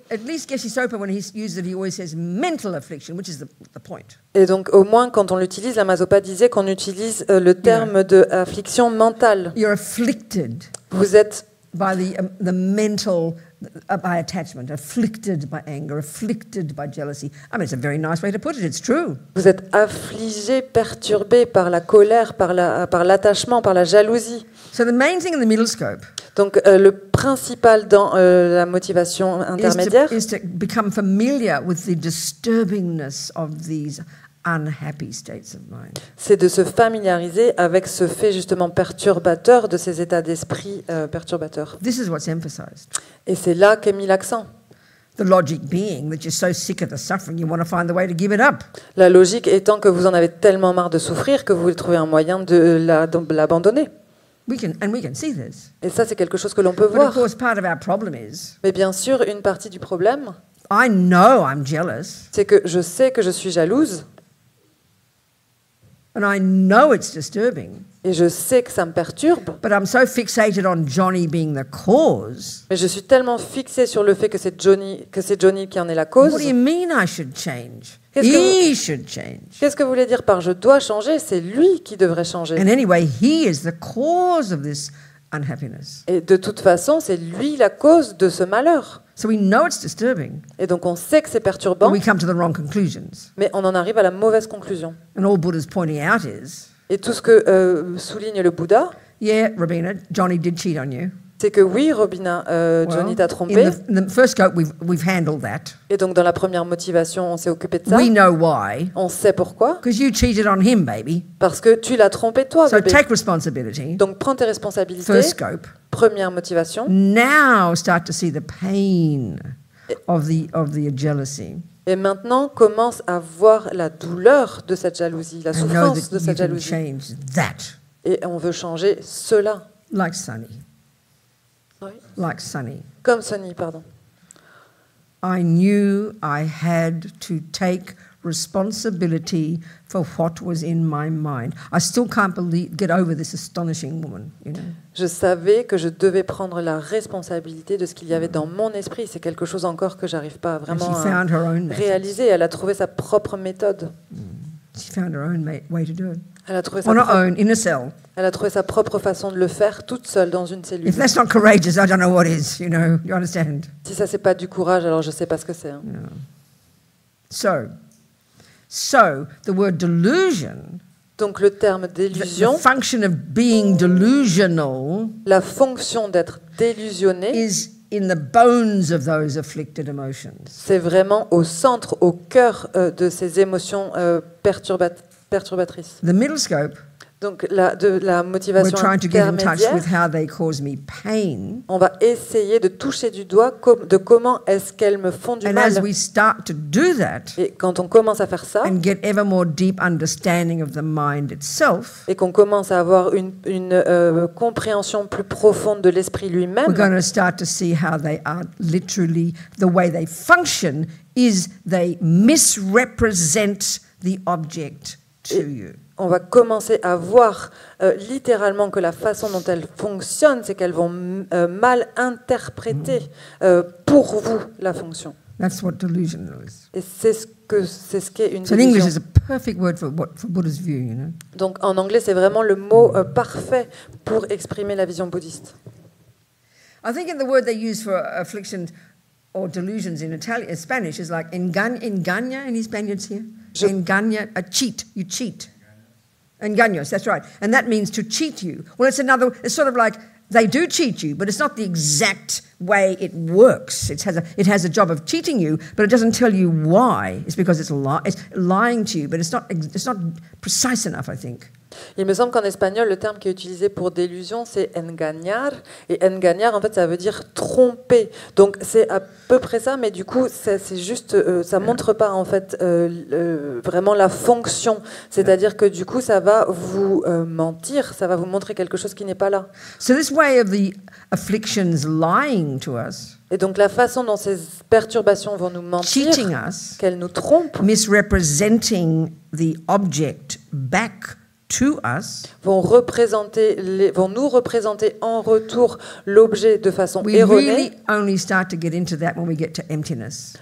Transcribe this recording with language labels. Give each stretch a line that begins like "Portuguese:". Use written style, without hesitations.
English: at least Geshe Sopa, when he uses it, he always says mental affliction, which is the point.
French: Et donc au moins quand on l'utilise, la Mazopa disait qu'on utilise le terme de affliction mentale.
English: You're afflicted
French: Vous êtes
English: by the mental, by attachment, afflicted by anger, afflicted by jealousy. I mean, it's a very nice way to put it. It's true.
French: Vous êtes affligé, perturbé par la colère, par l'attachement, par la jalousie.
English: So the main thing in the middle scope
French: Donc le principal dans la motivation intermédiaire,
English: is to become familiar with the disturbingness of these unhappy states of mind.
French: c'est de se familiariser avec ce fait justement perturbateur de ces états d'esprit perturbateurs.
English: This is what's emphasized.
French: Et c'est là qu'est mis l'accent.
English: The logic being that you're so sick of the suffering, you want to find the way to give it up.
French: La logique étant que vous en avez tellement marre de souffrir que vous voulez trouver un moyen de l'abandonner.
English: We can see this.
French: Et ça, c'est quelque chose que l'on peut
English: But of
French: voir.
English: course, part of our problem is,
French: Mais bien sûr, une partie du problème,
English: I know I'm jealous,
French: c'est que je sais que je suis jalouse
English: and I know it's disturbing,
French: et je sais que ça me perturbe,
English: but I'm so fixated on Johnny being the cause.
French: mais je suis tellement fixée sur le fait que c'est Johnny qui en est la
English: What
French: cause.
English: do you mean I should change?
French: Qu'est-ce que
English: He should change.
French: Qu'est-ce que vous voulez dire par je dois changer? C'est lui qui devrait changer.
English: And anyway, he is the cause of this unhappiness.
French: Et de toute façon, c'est lui la cause de ce malheur.
English: So we know it's disturbing,
French: Et donc on sait que c'est
English: but
French: perturbant,
English: we come to the wrong conclusions.
French: mais on en arrive à la mauvaise conclusion.
English: And all Buddha's pointing out is,
French: Et tout ce que souligne le Bouddha,
English: yeah, Rabina, Johnny did cheat on you.
French: c'est que oui, Robina, Johnny
English: Well,
French: t'a trompé.
English: in the first scope, we've handled that.
French: Et donc dans la première motivation, on s'est occupé de ça.
English: We know why.
French: On sait pourquoi.
English: Because you cheated on him, baby.
French: Parce que tu l'as trompé toi,
English: So
French: bébé.
English: take responsibility.
French: Donc prends tes responsabilités.
English: First scope.
French: Première motivation.
English: Now start to see the pain of the jealousy.
French: Et maintenant, commence à voir la douleur de cette jalousie, la
English: And know
French: souffrance
English: that
French: de
English: you
French: cette
English: can
French: jalousie.
English: change that,
French: Et on veut changer cela.
English: like Sonny.
French: Oui.
English: Like Sonny.
French: Comme Sonny, pardon.
English: I knew I had to take responsibility for what was in my mind. I still can't get over this astonishing woman, you know.
French: Je savais que je devais prendre la responsabilité de ce qu'il y avait dans mon esprit. C'est quelque chose encore que j'arrive pas
English: And
French: vraiment
English: she
French: à
English: found her own method.
French: réaliser. Elle a trouvé sa propre méthode.
English: She found her own way to do it.
French: Elle a trouvé
English: On her
French: propre,
English: own, in a cell.
French: elle a trouvé sa propre façon de le faire toute seule dans une cellule.
English: If that's not courageous, I don't know what is, you know. You understand?
French: Si ça c'est pas du courage, alors je sais pas ce que c'est. Hein.
English: So the word delusion,
French: Donc le terme
English: the
French: d'illusion,
English: function of being delusional,
French: la fonction d'être délusionné,
English: is in the bones of those afflicted emotions.
French: c'est vraiment au centre, au cœur de ces émotions perturbatrices.
English: The middle scope,
French: Donc de la
English: we're
French: motivation
English: trying to get in touch
French: intermédiaire,
English: with how they cause me pain.
French: on va essayer de toucher du doigt de comment est-ce qu'elles me font du
English: And
French: mal.
English: as we start to do that
French: Et quand on commence à faire ça,
English: and get ever more deep understanding of the mind itself,
French: et qu'on commence à avoir une compréhension plus profonde de l'esprit lui-même,
English: we're going to start to see how they are literally, the way they function is they misrepresent the object to you.
French: on va commencer à voir littéralement que la façon dont elles fonctionnent, c'est qu'elles vont mal interpréter pour vous la fonction.
English: That's what delusion is.
French: Et c'est ce qu'est une
English: So in English
French: délusion.
English: is a perfect word for Buddha's view, you know.
French: Donc en anglais, c'est vraiment le mot parfait pour exprimer la vision bouddhiste.
English: I think in the word they use for afflictions or delusions in Italian, Spanish is like engaña. Any Spaniards here? Engaña, a cheat. You cheat. Engaños, that's right. And that means to cheat you. Well, it's sort of like they do cheat you, but it's not the exact way it works. It has a job of cheating you, but it doesn't tell you why. It's because it's lying to you, but it's not precise enough, I think.
French: Il me semble qu'en espagnol, le terme qui est utilisé pour délusion, c'est engañar. Et engañar, en fait, ça veut dire tromper. Donc, c'est à peu près ça, mais du coup, c'est juste, ça montre pas, en fait, vraiment la fonction. C'est-à-dire que, du coup, ça va vous mentir, ça va vous montrer quelque chose qui n'est pas là.
English: So this way of the afflictions lying to us,
French: Et donc, la façon dont ces perturbations vont nous mentir,
English: cheating us,
French: qu'elles nous trompent,
English: misrepresenting the object back to us,
French: vont nous représenter en retour l'objet de façon
English: we
French: erronée.
English: really only start to get into that when we get to emptiness